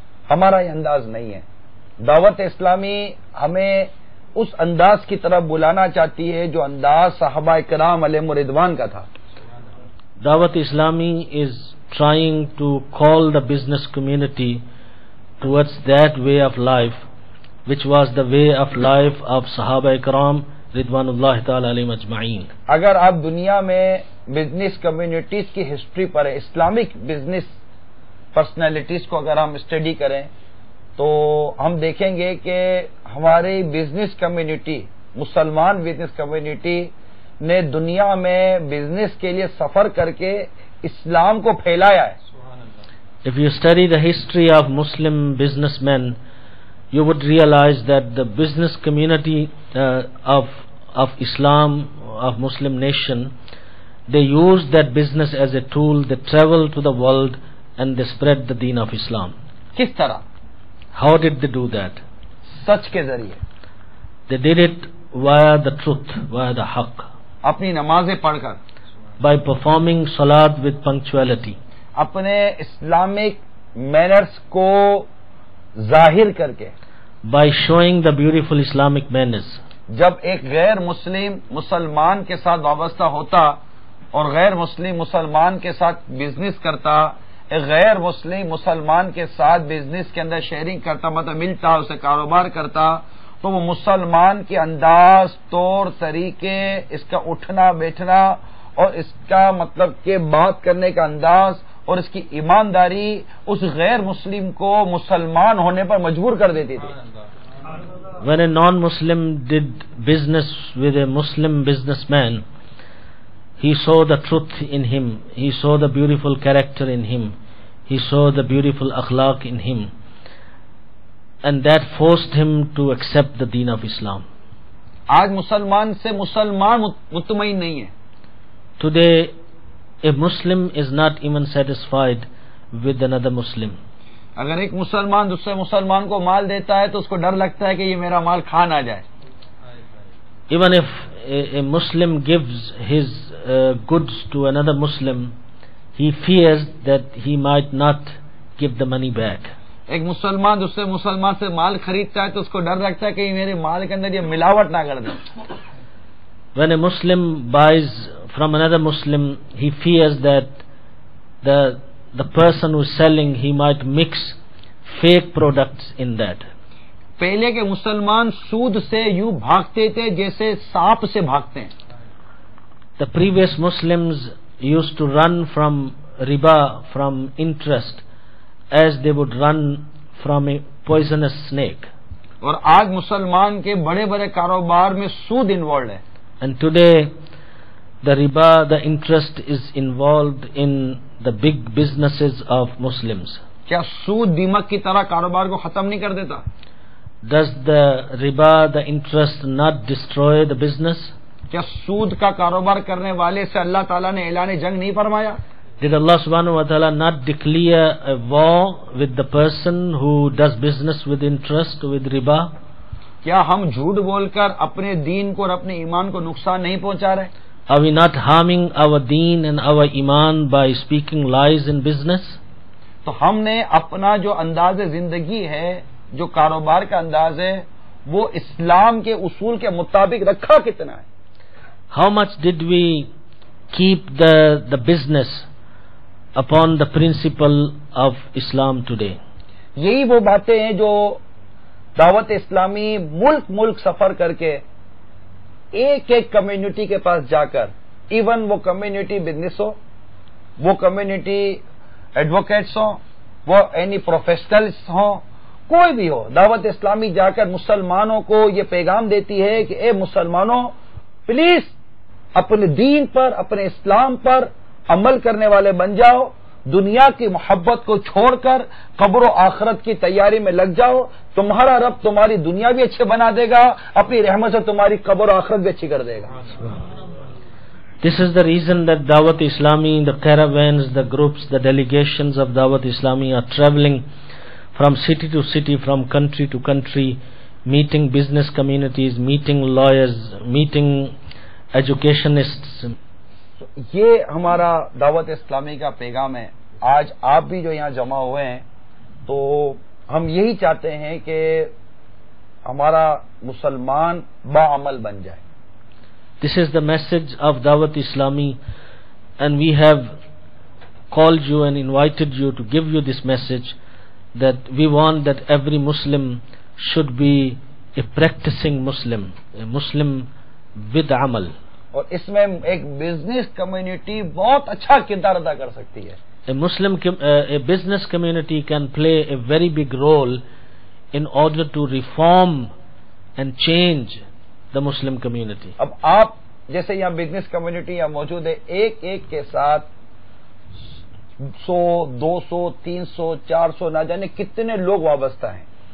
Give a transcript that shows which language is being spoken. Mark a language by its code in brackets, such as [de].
[ur] ہمارا یہ انداز نہیں ہے. دعوت اسلامی ہمیں اس انداز کی طرف بلانا چاہتی ہے جو انداز صحابہ کرام علیہم رضوان کا تھا. [en] Dawat Islami is trying to call the business community towards that way of life, which was the way of life of Sahaba Ikram Ridwanullah Ta'ala alayhim ajma'in. [ur] اگر آپ دنیا میں بزنس کمیونٹیز کی ہسٹری پر اسلامک بزنس پرسنالٹیز کو اگر ہم study کریں تو ہم دیکھیں گے کہ ہماری بزنس کمیونٹی، مسلمان بزنس کمیونٹی نے دنیا میں بزنس کے لیے سفر کر کے اسلام کو پھیلایا ہے. [en] If you study the history of Muslim businessmen, you would realize that the business community of Islam, of Muslim nation, they used that business as a tool. They traveled to the world and they spread the deen of Islam. [ur] کس طرح؟ [en] How did they do that? [ur] سچ کے ذریعے. [en] They did it via the truth, via the haqq. [ur] اپنی نمازیں پڑھ کر، [en] by performing salat with punctuality, [ur] اپنے Islamic manners کو ظاہر کر کے، [en] by showing the beautiful Islamic manners. [ur] جب ایک غیر مسلم مسلمان کے ساتھ وابستہ ہوتا اور غیر مسلم مسلمان کے ساتھ بزنس کرتا، ایک غیر مسلم مسلمان کے ساتھ بزنس کے اندر شیئرنگ کرتا، مطلب ملتا، اسے کاروبار کرتا، تو وہ مسلمان کے انداز، طور طریقے، اس کا اٹھنا بیٹھنا اور اس کا مطلب کہ بات کرنے کا انداز اور اس کی ایمانداری اس غیر مسلم کو مسلمان ہونے پر مجبور کر دیتی تھی. [en] When a non-Muslim did business with a Muslim businessman, he saw the truth in him, he saw the beautiful character in him, he saw the beautiful akhlaq in him, and that forced him to accept the deen of Islam. [ur] آج مسلمان سے مسلمان مطمئن نہیں ہے. [en] Today, a Muslim is not even satisfied with another Muslim. [ur] اگر ایک مسلمان دوسرے مسلمان کو مال دیتا ہے تو اس کو ڈر لگتا ہے کہ یہ میرا مال کھا نہ جائے. [en] Even if a Muslim gives his goods to another Muslim, he fears that he might not give the money back. [ur] ایک مسلمان دوسرے مسلمان سے مال خریدتا ہے تو اس کو ڈر لگتا ہے کہ یہ میرے مال کے اندر یہ ملاوٹ نہ کر دے. [en] When a Muslim buys from another Muslim, he fears that the person who is selling, he might mix fake products in that. [ur] پہلے کے مسلمان سود سے یوں بھاگتے تھے جیسے سانپ سے بھاگتے ہیں. [en] The previous Muslims used to run from riba, from interest, as they would run from a poisonous snake. [ur] اور آج مسلمان کے بڑے بڑے کاروبار میں سود انوالوڈ ہے. [en] And today the riba, the interest is involved in the big businesses of Muslims. [ur] کیا سود دیمک کی طرح کاروبار کو ختم نہیں کر دیتا؟ [en] Does the riba, the interest not destroy the business? [ur] کیا سود کا کاروبار کرنے والے سے اللہ تعالیٰ نے اعلان جنگ نہیں فرمایا؟ [en] Did Allah subhanahu wa ta'ala not declare a war with the person who does business with interest, with riba? [ur] کیا ہم جھوٹ بول کر اپنے دین کو اور اپنے ایمان کو نقصان نہیں پہنچا رہے؟ [en] Are we not harming our deen and our iman by speaking lies in business? [ur] تو ہم نے اپنا جو انداز زندگی ہے، جو کاروبار کا انداز ہے، وہ اسلام کے اصول کے مطابق رکھا کتنا ہے؟ [en] How much did we keep the business upon the principle of Islam today? [ur] یہی وہ باتیں ہیں جو دعوت اسلامی ملک سفر کر کے ایک ایک کمیونٹی کے پاس جا کر، ایون وہ کمیونٹی بزنس ہو، وہ کمیونٹی ایڈوکیٹس ہوں، وہ [en] any professionals [ur] ہوں، کوئی بھی ہو، دعوت اسلامی جا کر مسلمانوں کو یہ پیغام دیتی ہے کہ اے مسلمانوں، پلیز اپنے دین پر، اپنے اسلام پر عمل کرنے والے بن جاؤ، دنیا کی محبت کو چھوڑ کر قبر و آخرت کی تیاری میں لگ جاؤ. تمہارا رب تمہاری دنیا بھی اچھے بنا دے گا، اپنی رحمت سے تمہاری قبر و آخرت بھی اچھی کر دے گا. [en] This is the reason that Dawat Islami, the caravans, the groups, the delegations of Dawat Islami are traveling from city to city, from country to country, meeting business communities, meeting lawyers, meeting educationists. [ur] یہ ہمارا دعوت اسلامی کا پیغام ہے. آج آپ بھی جو یہاں جمع ہوئے ہیں تو ہم یہی چاہتے ہیں کہ ہمارا مسلمان باعمل بن جائے. [en] This is the message of Dawat Islami, and we have called you and invited you to give you this message, that we want that every Muslim should be a practicing Muslim, a Muslim with amal. [ur] اور اس میں ایک business community بہت اچھا کردار ادا کر سکتی ہے. [en] A business community can play a very big role in order to reform and change the Muslim community. [ur] اب آپ جیسے یہاں بزنس کمیونٹی یہاں موجود ہے، ایک ایک کے ساتھ 100 200 300 400 نہ جانے کتنے لوگ وابستہ ہیں.